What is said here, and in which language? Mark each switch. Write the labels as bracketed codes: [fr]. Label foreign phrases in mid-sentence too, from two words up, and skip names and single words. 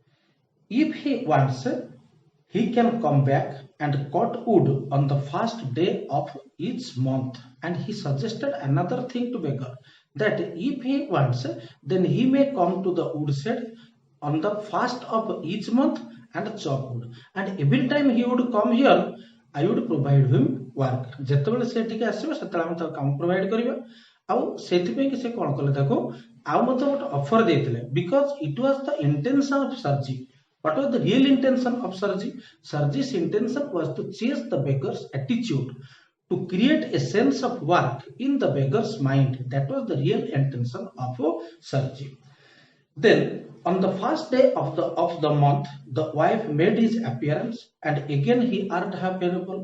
[en] If he wants, he can come back and cut wood on the first day of each month. And he suggested another thing to beggar, that if he wants, then he may come to the woodshed on the first of each month and chop wood. And every time he would come here, I would provide him work. [or] ଯେତେବେଳେ ସେ ଟିକେ ଆସିବ ସେତେବେଳେ ଆମେ ତାକୁ କାମ ପ୍ରୋଭାଇଡ କରିବା ଆଉ ସେଥିପାଇଁ କି ସେ କ'ଣ କଲେ ତାକୁ ଆଉ ମଧ୍ୟ ଗୋଟେ ଅଫର ଦେଇଥିଲେ [en] because it was the intention of Sarji. What was the real intention of Sarji? Sarji's intention was to change the beggar's attitude, to create a sense of work in the beggar's mind. That was the real intention of Sarji. Then on the first day of the month, the wife made his appearance, and again he earned half a ruble.